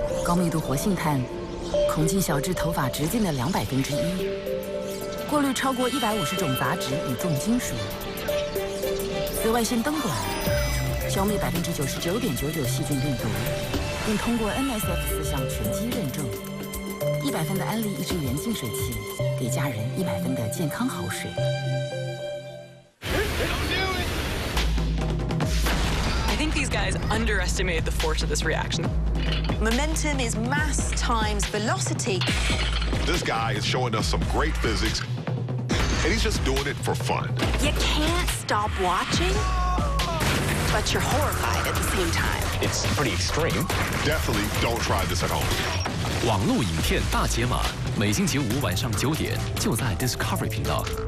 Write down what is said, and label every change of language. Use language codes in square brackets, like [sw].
[zh] 高密度活性炭，空气小至头发直径的1/200，过滤超过150种杂质与重金属，紫外线灯管，消灭99.99%细菌病毒，并通过 NSF 4项全基认证。 100分的安利益智源净水器，给家人100分的健康好水。 [en] I think these guys underestimated the force of this reaction. Momentum is mass times velocity. This guy is showing us some great physics, and he's just doing it for fun. You can't stop watching, but you're horrified at the same time. It's pretty extreme. Definitely don't try this at home. [zh] 网络影片大解码，每星期5晚上9点，就在 Discovery 频道。